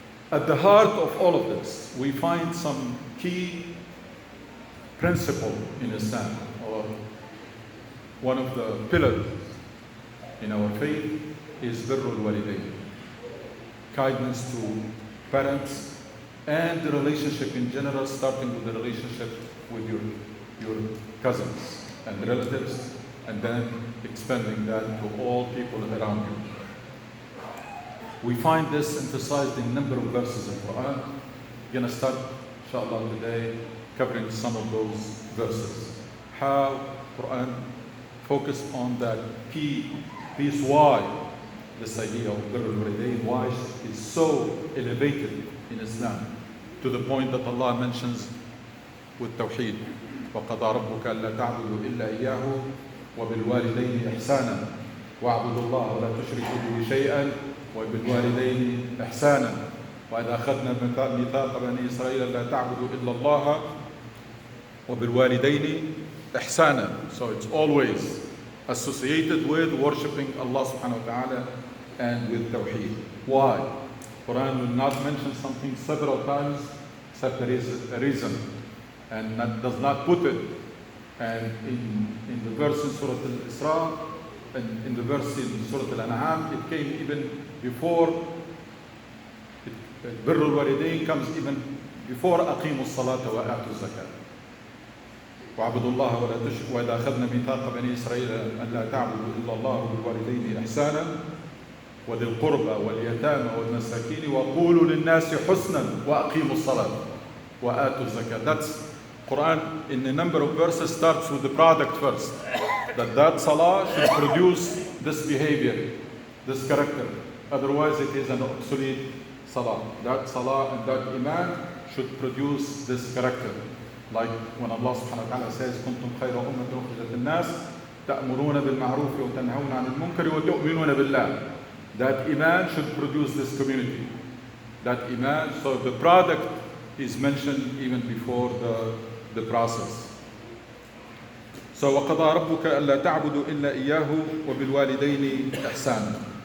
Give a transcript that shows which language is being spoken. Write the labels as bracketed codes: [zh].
[en] At the heart of all of this, we find some key principle in Islam, or one of the pillars in our faith is birrul walidayn, kindness to parents, and the relationship in general, starting with the relationship with your cousins and relatives, and then expanding that to all people around you. We find this emphasized in a number of verses in the Quran. We're going to start, inshallah, today covering some of those verses. How Quran focused on that key piece why this idea of birr al-walidain, why is so elevated in Islam, to the point that Allah mentions with Tawheed, [ar] وَقَضَى رَبُّكَ أَلَّا تَعْبُدُوا إِلَّا إِيَّاهُ وَبِالْوَالِدَيْنِ إِحْسَانًا وَاعْبُدُوا اللَّهَ وَلَا تُشْرِكُوا بِهِ شَيْئًا وَبِالْوَالِدَيْنِ إِحْسَانًا وَإِذَا أَخَذْنَا مِيثَاقَ بَنِي إِسْرَائِيلَ لَا تَعْبُدُوا إِلَّا اللَّهَ وَبِالْوَالِدَيْنِ إِحْسَانًا. [en] So it's always associated with worshipping Allah subhanahu wa ta'ala and with Tawheed. Why? Quran will not mention something several times except there is a reason, and that does not put it. And in the verse in Surah Al-Isra, and in the verse in Surah Al-An'am, it came even before. Birr al-walidain comes even before [ar] أقيموا الصلاة وآتوا الزكاة. وَاعْبُدُوا اللَّهَ وَلَا تُشْرِكُوا وَإِذَا أَخَذْنَا مِيثَاقَ بَنِي إِسْرَائِيلَ أَلَّا تَعْبُدُوا إِلَّا اللَّهَ وَبِالْوَالِدَيْنِ إِحْسَانًا وَذِي الْقُرْبَى وَالْيَتَامَى وَالْمَسَاكِينِ وَقُولُوا لِلنَّاسِ حُسْنًا وَأَقِيمُوا الصَّلَاةَ وَآتُوا الزَّكَاةَ. [en] That's Quran in a number of verses starts with the product first. That salah should produce this behavior, this character. Otherwise it is an obsolete salah. That salah and that iman should produce this character. Like when Allah subhanahu wa ta'ala says, [ar] كنتم خير أمة أخرجت الناس تأمرون بالمعروف وتنهون عن المنكر وتؤمنون بالله. [en] That iman should produce this community. That iman, so the product is mentioned even before the process. [ar] So وَقَضَى رَبُّكَ أَلَّا تَعْبُدُوا إِلَّا إِيَّاهُ وَبِالْوَالِدَيْنِ إِحْسَانًا.